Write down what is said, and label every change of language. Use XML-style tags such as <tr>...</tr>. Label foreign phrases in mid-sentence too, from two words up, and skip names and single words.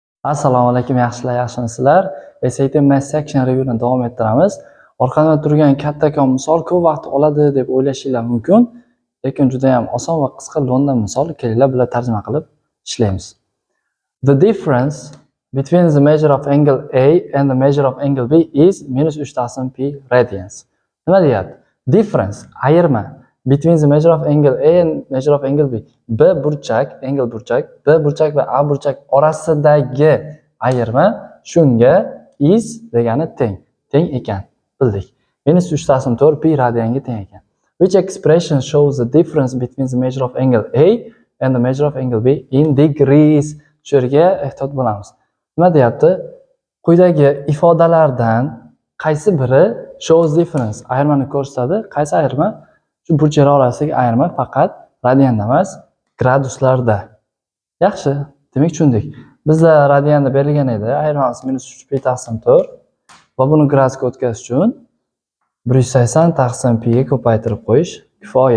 <uz>Assalomu alaykum, yaxshimisizlar? SAT Math Section Review'ni davom ettiramiz. Orqada turgan kattakon misol ko'p vaqt oladi deb o'ylashinglar mumkin, lekin juda ham oson va qisqa London misol. Kelinglar bilan tarjima qilib ishlaymiz.</uz> <en>The difference between the measure of angle A and the measure of angle B is -3 pi radians.</en> <uz>Nima deyapti? Difference, ayirma.</uz> <en>Between the measure of angle A and measure of angle B.</en> <uz>B burchak, angle burchak, B burchak va A burchak orasidagi ayirma shunga is degani teng ekan. Bildik. -3/4 pi radianga teng ekan.</uz> <en>Which expression shows the difference between the measure of angle A and the measure of angle B in degrees?</en> <uz>Shu yerga ehtiyot bo'lamiz. Nima deyapti? Quyidagi ifodalardan qaysi biri</uz> <en>shows difference?</en> <uz>Ayirmani ko'rsatadi. Qaysi ayirma? Shu burchaklar orasidagi ayirma faqat radianda emas, graduslarda. Yaxshi, demak tushundik. Bizda radianda berilgan edi, ayirmamiz -3 pi taqsim 4 va buni gradusga o'tkazish uchun 180 taqsim pi ga ko'paytirib qo'yish kifoya.</uz>